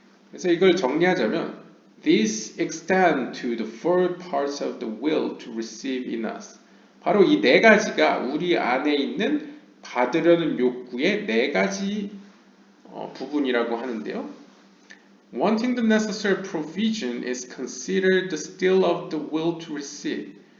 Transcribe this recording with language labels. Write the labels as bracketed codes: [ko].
[ko] 그래서 이걸 정리하자면 [en] These extend to the four parts of the will to receive in us. [ko] 바로 이 네 가지가 우리 안에 있는 받으려는 욕구의 네 가지 부분이라고 하는데요. [en] Wanting the necessary provision is considered still of the will to receive.